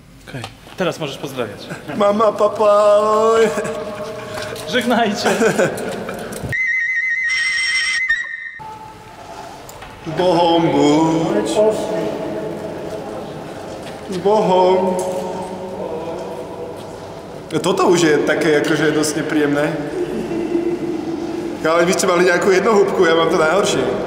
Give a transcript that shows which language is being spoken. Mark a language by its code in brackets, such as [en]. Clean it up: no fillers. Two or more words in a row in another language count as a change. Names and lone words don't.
[pl] Okej. Teraz możesz pozdrawiać. Mama, papa, oj. Żegnajcie. [sk] S Bohom buď. S Bohom. Toto už je také akože dosť nepríjemné. Ale vy ste mali nejakú jednohúbku, ja mám to najhoršie.